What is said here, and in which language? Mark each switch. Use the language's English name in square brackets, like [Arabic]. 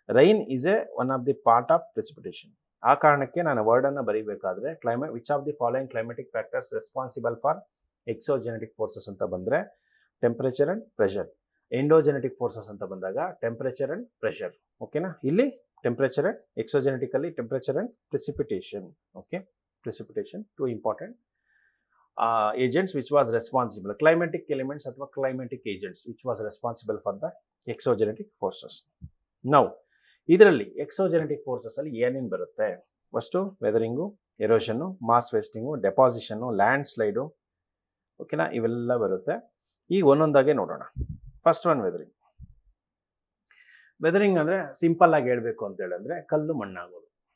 [English] Rain is one of the part of precipitation. [Kannada] ಆ ಕಾರಣಕ್ಕೆ ನಾನು ವರ್ಡನ್ನು ಬರೀಬೇಕಾದ್ರೆ [English] Which of the following climatic factors responsible for exogenetic forces ಅಂತ ಬಂದರೆ temperature and pressure. Endogenetic forces [Kannada] ಅಂತ ಬಂದಾಗ [English] Temperature and pressure. ಓಕೆನಾ? ಇಲ್ಲಿ temperature and exogenetically temperature and precipitation. Okay, precipitation, two important agents which was responsible, climatic elements ಅಥವಾ climatic agents which was responsible for the exogenetic forces. [Kannada] Now ಇದರಲ್ಲಿ ಎಕ್ಸೋಜೆನೆಟಿಕ್ forces ಅಲ್ಲಿ ಏನೇನು ಬರುತ್ತೆ? First ವೆದರಿಂಗು, erosion, mass ವೇಸ್ಟಿಂಗು, ಡೆಪಾಸಿಷನ್ನು, land slide, ಓಕೆನಾ, ಇವೆಲ್ಲ ಬರುತ್ತೆ. ಈಗ ಒಂದೊಂದಾಗೆ ನೋಡೋಣ. [English] First one weathering. [Kannada] ವೆದರಿಂಗ್ ಅಂದರೆ ಸಿಂಪಲ್ ಆಗಿ ಹೇಳಬೇಕು ಅಂತ ಹೇಳಿದ್ರೆ ಕಲ್ಲು ಮಣ್ಣಾಗೋದು.